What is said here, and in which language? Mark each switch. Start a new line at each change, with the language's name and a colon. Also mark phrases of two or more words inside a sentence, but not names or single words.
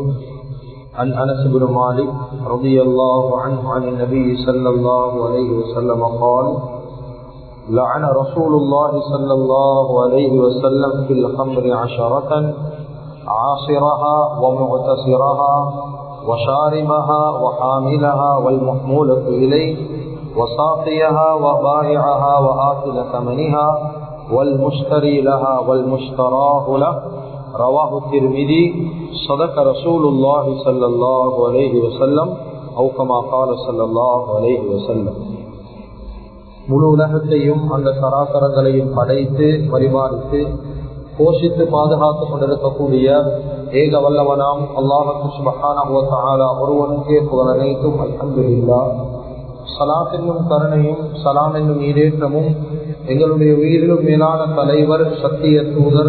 Arabic: عن أنس بن مالك رضي الله عنه عن النبي صلى الله عليه وسلم قال: لعن رسول الله صلى الله عليه وسلم في الخمر 10: عاصرها ومعتصرها وشاربها وحاملها والمحمولة إليه وساقيها وبائعها وآكل ثمنها والمشتري لها والمشتراه له. رواه الترمذي. صدق رسول الله صلى الله عليه وسلم أو كما قال صلى الله عليه وسلم.
Tamil: முழு உலகத்தையும் அந்த சராசரங்களையும் படைத்து பரிமாறித்து போஷித்து பாதுகாத்துக் கொண்டிருக்கக்கூடிய ஏக வல்லவனாம் அல்லாஹ்
Arabic: سبحانه وتعالى
Tamil: ஒருவனுக்கே புகழ் அனைத்தும்.
Arabic: அல்ஹம்துலில்லாஹ்.
Tamil: ஸலாத் என்னும் கருணையும் ஸலாம் என்னும் ஈடேற்றமும் எங்களுடைய உயிரிலும் மேலான தலைவர், சத்திய தூதர்,